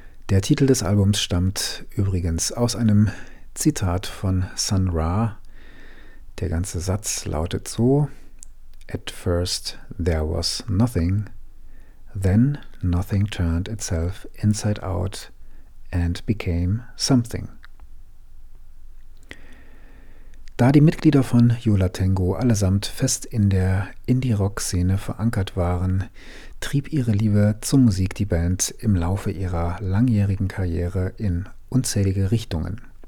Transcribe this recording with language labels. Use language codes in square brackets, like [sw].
[de] Der Titel des Albums stammt übrigens aus einem Zitat von Sun Ra. Der ganze Satz lautet so: [en] At first there was nothing, then nothing turned itself inside out and became something. [de] Da die Mitglieder von Yola Tengo allesamt fest in der Indie-Rock-Szene verankert waren, trieb ihre Liebe zur Musik die Band im Laufe ihrer langjährigen Karriere in unzählige Richtungen.